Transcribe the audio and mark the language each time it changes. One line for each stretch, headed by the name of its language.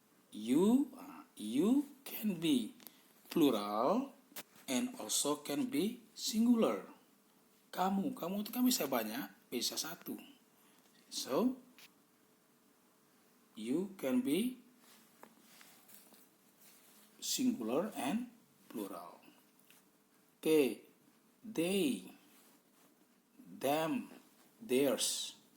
English: You can be plural and also can be singular.
Indonesian: Kamu itu kan bisa banyak, bisa satu.
English: So, you can be singular and plural. Okay, they, them, theirs.